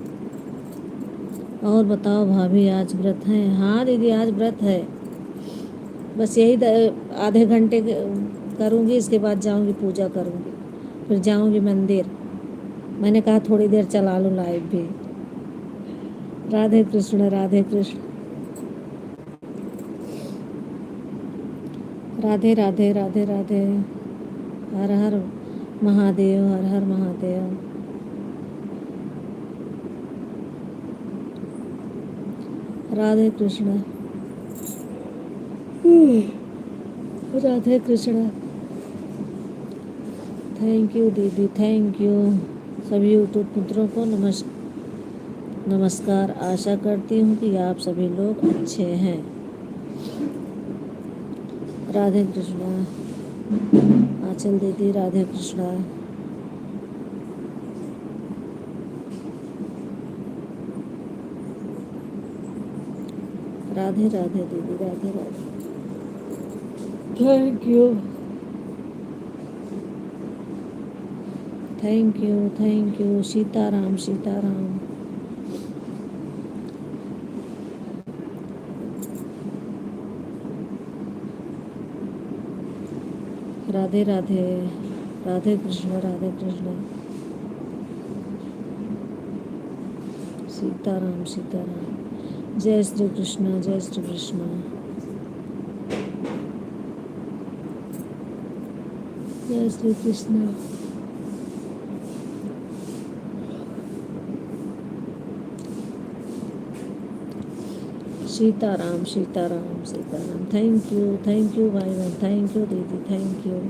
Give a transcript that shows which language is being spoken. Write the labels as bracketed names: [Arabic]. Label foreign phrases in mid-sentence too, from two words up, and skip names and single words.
[Hindi] और बताओ भाभी, आज व्रत है? हाँ दीदी आज व्रत है। बस यही आधे घंटे करूँगी, इसके बाद जाऊँगी पूजा करूँगी, फिर जाऊँगी मंदिर। मैंने कहा थोड़ी देर चला लूँ लाइव भी। राधे कृष्ण राधे कृष्ण। राधे राधे राधे राधे। हर हर महादेव, हर हर महादेव। राधे कृष्ण। राधे कृष्ण। [English] thank you दीदी, thank you। [Hindi] सभी यूट्यूब मित्रों को नमस्कार। आशा करती हूँ कि आप सभी लोग अच्छे हैं। राधे कृष्णा। आंचल दीदी राधे कृष्णा। राधे राधे दीदी, राधे राधे। [English] thank you, thank you, thank you. [Hindi] सीताराम सीताराम। राधे राधे। राधे कृष्ण राधे कृष्ण। सीताराम सीताराम। जय श्री कृष्ण जय श्री कृष्ण। जय श्री कृष्ण। सीताराम सीताराम सीताराम। [English] thank you [Hindi] भाई बहन, [English] thank you दीदी, thank you.